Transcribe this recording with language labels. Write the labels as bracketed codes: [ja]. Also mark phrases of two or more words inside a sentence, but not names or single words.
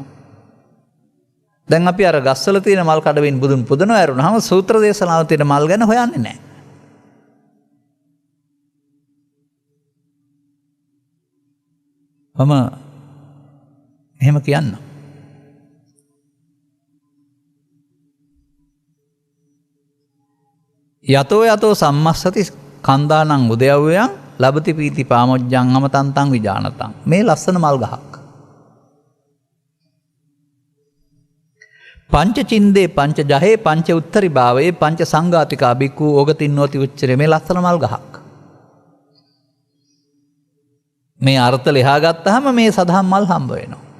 [si] දැන් අපි අර ගස්වල තියෙන මල් කඩවින් බුදුන් පුදනවා ඇරුණාම සූත්‍ර දේශනාව තියෙන මල් ගැන හොයන්නේ නැහැ. මම එහෙම කියන්න. [pi] යතෝ යතෝ සම්මස්සති කන්දානං උදයව්වයන් ලබති පීති පාමොජ්ජං අමතන්තං විජානතං. [si] මේ ලස්සන මල් ගහක්. [pi] පංච චින්දේ පංච ජහේ පංච උත්තරි භාවයේ පංච සංඝාතිකා බික්ඛු ඕගතින්නෝති උච්චරේ. [si] මේ ලස්සන මල් ගහක්. මේ අර්ථ ලියා ගත්තාම මේ සදහම් මල් හම්බ වෙනවා.